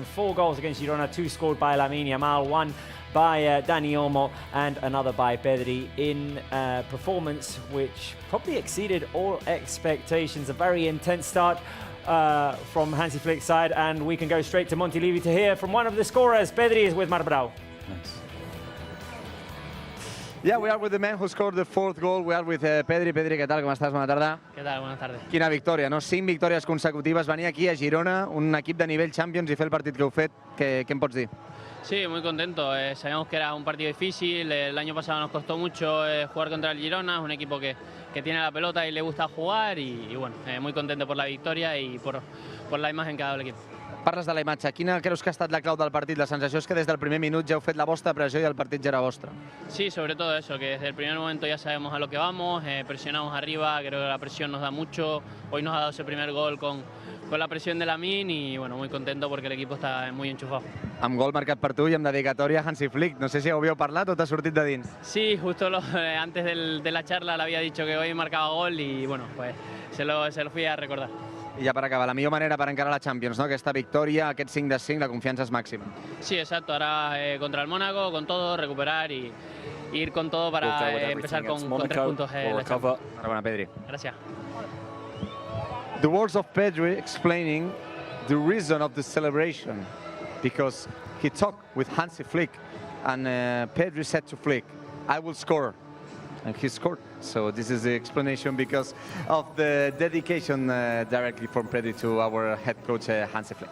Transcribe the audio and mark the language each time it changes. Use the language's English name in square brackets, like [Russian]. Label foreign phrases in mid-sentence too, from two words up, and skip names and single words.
[English] 4 goals against Girona, 2 scored by Lamine Yamal, 1 by Dani Olmo and another by Pedri in performance which probably exceeded all expectations. A very intense start from Hansi Flick's side, and we can go straight to Montilivi to hear from one of the scorers. Pedri is with Marbrau. Nice. Yeah, we are with the man who scored the 4th goal. We are with Pedri. [Catalan] Pedri, què tal? Com estàs? Bona tarda. [Spanish] ¿Qué tal? Buenas tardes. [Catalan] Quina victòria, no? 5 victòries consecutives. Venir aquí a Girona, un equip de nivell Champions, i fer el partit que heu fet. Què em pots dir? [Spanish] Sí, muy contento. Sabíamos que era un partido difícil. El año pasado nos costó mucho jugar contra el Girona. Es un equipo que tiene la pelota y le gusta jugar. Y bueno, muy contento por la victoria y por la imagen que ha dado el equipo. [Catalan] Parles de la imatge. Quina creus que ha estat la clau del partit? La sensació és que des del primer minut ja heu fet la vostra pressió i el partit ja era vostre. [Spanish] Sí, sobre todo eso, que desde el primer momento ya sabemos a lo que vamos, presionamos arriba, creo que la presión nos da mucho. Hoy nos ha dado ese primer gol con la presión de Lamine y bueno, muy contento porque el equipo está muy enchufado. [Catalan] Amb gol marcat per tu i amb dedicatòria a Hansi Flick. No sé si ho havíeu parlat o t'ha sortit de dins. [Spanish] Sí, justo antes de la charla le había dicho que hoy marcaba gol y bueno, pues se lo fui a recordar. [Catalan] I ja per acabar, la millor manera per encarar la Champions, no? Aquesta victòria, aquest 5-5, la confiança és màxima. [Spanish] Sí, exacto. Ahora contra el Mónaco, con todo, recuperar y ir con todo para empezar con 3 puntos la Champions. [Catalan] Enhorabona, Pedri. [Spanish] Gracias. [English] The words of Pedri explaining the reason of the celebration, because he talked with Hansi Flick, and Pedri said to Flick, "I will score," and he scored. So this is the explanation because of the dedication directly from Pedri to our head coach Hansi Flick.